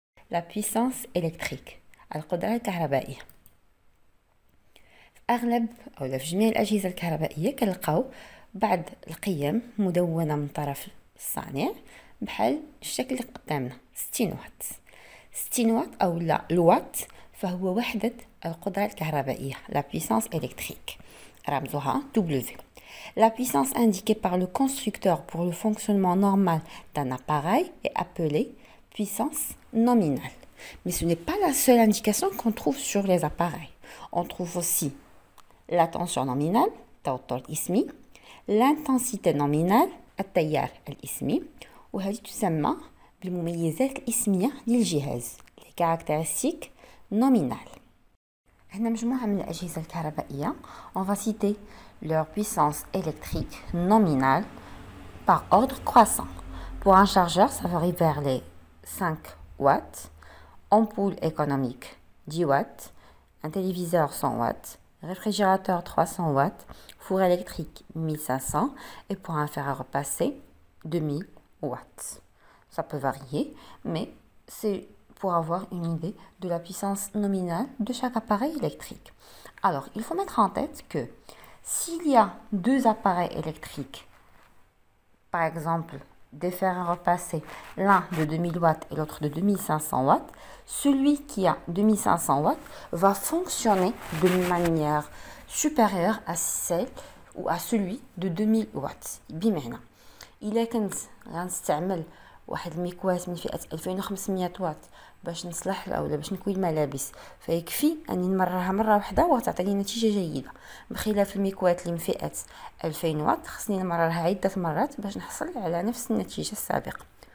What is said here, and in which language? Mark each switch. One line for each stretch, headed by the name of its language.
French: La puissance électrique،
Arabic: القدرة الكهربائية. في أغلب أو في جميع الأجهزة الكهربائية كنلقاو بعض القيم مدونة من طرف الصانع بحال الشكل اللي قدامنا 60 واط. 60 واط أو لا الوات فهو وحدة القدرة الكهربائية،
French: la puissance électrique،
Arabic: رمزها W.
French: La puissance indiquée par le constructeur pour le fonctionnement normal d'un appareil est appelée puissance nominale. Mais ce n'est pas la seule indication qu'on trouve sur les appareils. On trouve aussi la tension nominale,
Arabic: توتر الإسمي،
French: l'intensité nominale،
Arabic: التيار الإسمي، وهذه تسمى بالمميزات الإسمية للجهاز،
French: les caractéristiques nominales.
Arabic: هنا مجموعة من الأجهزة الكهربائية.
French: On va citer leur puissance électrique nominale par ordre croissant. Pour un chargeur, ça varie vers les 5 watts. Ampoule économique 10 watts, un téléviseur 100 watts, réfrigérateur 300 watts, four électrique 1500 et pour un fer à repasser 2000 watts. Ça peut varier, mais c'est pour avoir une idée de la puissance nominale de chaque appareil électrique. Alors, il faut mettre en tête que s'il y a deux appareils électriques, par exemple des fers à repasser, l'un de 2000 watts et l'autre de 2500 watts, celui qui a 2500 watts va fonctionner de manière supérieure à celle ou à celui de 2000 watts.
Arabic: بمعنى إلا كنت غنستعمل واحد المكواة من فئة 2500 واط باش نصلح اولا باش نكوي الملابس، فيكفي اني نمررها مره واحده وتعطيني نتيجه جيده، بخلاف المكواة اللي من فئه 2000 واط خصني نمررها عده مرات باش نحصل على نفس النتيجه السابقه.